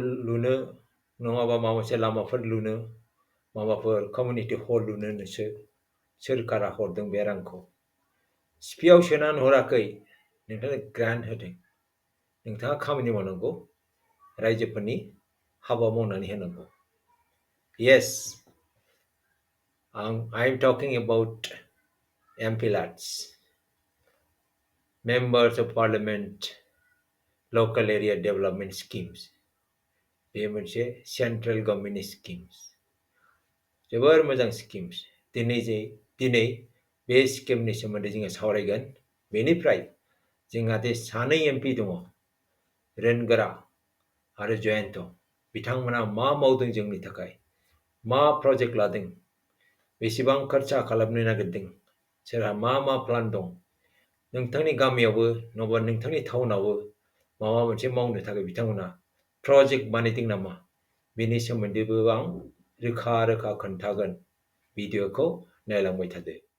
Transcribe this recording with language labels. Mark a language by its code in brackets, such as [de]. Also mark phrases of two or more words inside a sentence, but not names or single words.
[brx] लुनो नङाबा माबा मोनसे लामाफोर लुनो माबाफोर कमिउनिटि हल लुनोसो सोरखारा हरदों बे रांखौ सिपिआव सोनानै हराखै नोंथांनो ग्रान्ट होदों नोंथाङा खामानि मावनांगौ रायजोफोरनि हाबा मावनानै होनांगौ [en] yes I'm talking about MPLADS Members of Parliament Local Area Development Schemes [brx] बे मोनसे [en] central governmentनि schemes [brx] जोबोर मोजां [en] स्किम्स दिनै [brx] बे स्किमनि सोमोन्दै जोङो सावरायगोन बेनिफ्राय जोंहा दे सानै एमपि दङ Rwngwra आरो Joyanta बिथांमोना मा मावदों जोंनि थाखाय मा प्रजेक्ट लादों बेसेबां खर्चा खालामनो नागिरदों सोरहा मा प्लान दं नोंथांनि गामियावबो नङाबा नोंथांनि टाउनावबो माबा मोनसे मावनो थाखाय बिथांमोना प्रजेक्ट बानायदों नामा बेनि सोमोन्दैबो आं रोखा खोन्थागोन भिडिअखौ नायलांबाय थादो